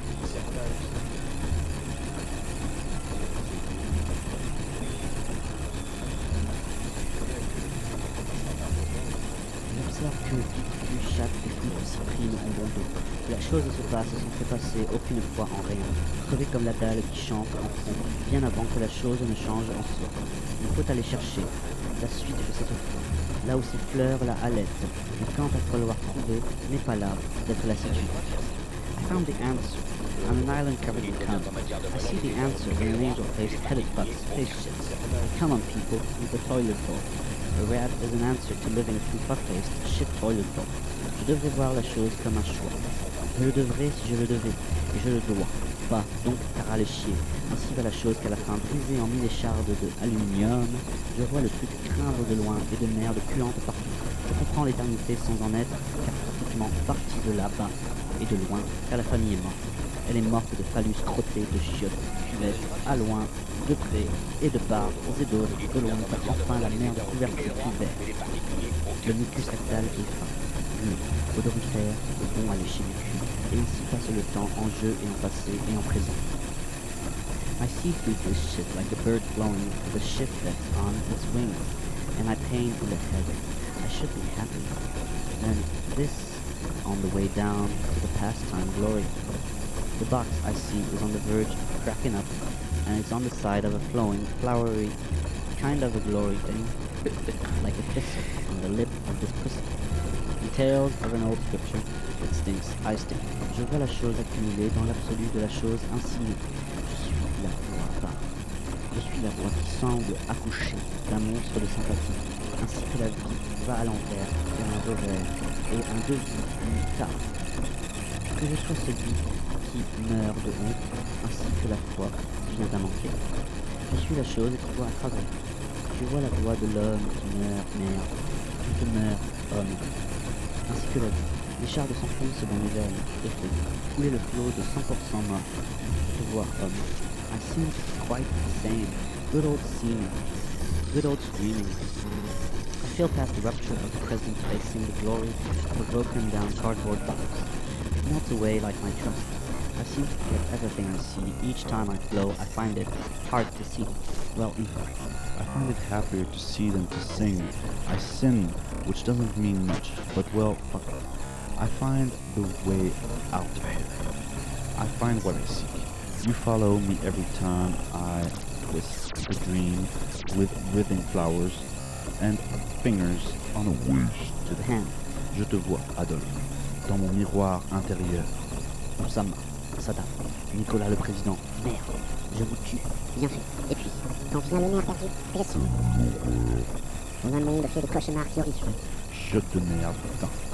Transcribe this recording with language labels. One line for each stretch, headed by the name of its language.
French: J'observe que du chat et du cyprine en bon dos. La chose se passe sans se passer aucune fois en rien. Crevé comme la dalle qui chante en fond, bien avant que la chose ne change en soi. Il faut aller chercher la suite de cette fois. Là où ses fleurs la halète, et quand elle va falloir trouver, n'est pas là d'être lassitude.
English: I found the answer on an island covered in cum. I see the answer in an angel face headed by spaceships. Come on, people, with the toilet bowl. A rat is an answer to living through fuck-faced shit toilet bowl.
French: Je devrais voir la chose comme un choix. Je le devrais si je le devais, et je le dois. Bah, donc, t'as râlé chier. Ainsi va la chose qu'à la fin, brisée en mille échardes de aluminium, je vois le truc craindre de loin et de merde puante partout. Je comprends l'éternité sans en être, car pratiquement partie de là-bas et de loin, car la famille est morte. Elle est morte de phallus crottés, de chiottes, de cuvettes, à loin, de près et de part, et d'autres, de loin, car enfin la merde couverte de couvert. Le mucus rectal est fin. Odorifère, le bon à lécher du cul. Et ainsi passe le temps en jeu et en passé et en présent.
English: I see through this shit like a bird blowing the shit that's on its wings, and I pain in the head. I should be happy. Then this on the way down to the pastime glory. The box I see is on the verge of cracking up, and it's on the side of a flowing, flowery, kind of a glory thing, like a kiss on the lip of this pussy. Details of an old scripture. It stinks. I stink.
French: Je vois la chose accumulée dans l'absolu de la chose insinuée. Je suis la voix qui semble accoucher d'un monstre de sympathie, ainsi que la vie va à l'envers vers un revers et un devis plus tard. Que je sois celui qui meurt de honte, ainsi que la foi qui vient d'un manquer. Je suis la chose qui voit à travers. Je vois la voix de l'homme qui meurt, merde, qui demeure homme, ainsi que la vie. Les chars s'enfoncent dans les veines, et fait couler le flot de 100% mort, je vois homme.
English: I seem to be quite the same. Good old scene. Good old dreaming. I feel past the rupture of the present facing the glory of a broken down cardboard box. It melts away like my trust. I seem to get everything I see. Each time I flow, I find it hard to see. Well, I find it happier to see than to sing. I sin, which doesn't mean much, but well, fuck. I find the way out of here. I find what I seek. You follow me every time I twist the dream with writhing flowers and fingers on a wish to the hand.
French: Je te vois, Adolphe, dans mon miroir intérieur. Oussama, Sada, Nicolas le président, merde, je vous tue. Bien fait. Et puis, quand vous m'avez aperçu, je suis. Dans un monde fait de cauchemars qui horrifient. Je te merde, putain.